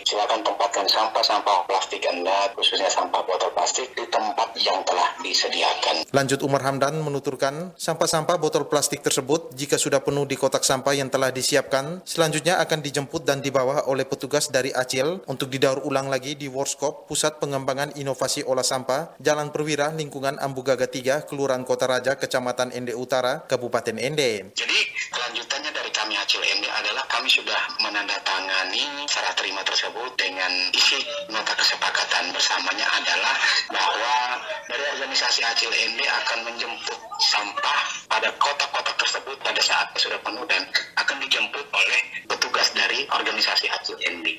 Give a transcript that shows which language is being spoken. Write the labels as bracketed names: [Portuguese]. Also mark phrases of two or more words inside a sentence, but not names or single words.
[Indonesian] Silakan tempatkan sampah plastik Anda, khususnya sampah botol plastik di tempat yang telah disediakan. Lanjut Umar Hamdan menuturkan, sampah-sampah botol plastik tersebut jika sudah penuh di kotak sampah yang telah disiapkan, selanjutnya akan dijemput dan dibawa oleh petugas dari Acil untuk didaur ulang lagi di Workshop Pusat Pengembangan Inovasi Olah Sampah, Jalan Perwira, Lingkungan Ambugaga 3, Kelurahan Kota Raja, Kecamatan Ende Utara, Kabupaten Ende. Jadi kelanjutannya dari kami Acil Ende adalah kami sudah menandatangani serah terima tersebut dengan isi nota kesepakatan bersamanya adalah bahwa dari organisasi Acil Ende akan menjemput sampah pada kotak-kotak tersebut pada saat sudah penuh dan akan dijemput oleh petugas dari organisasi Acil Ende.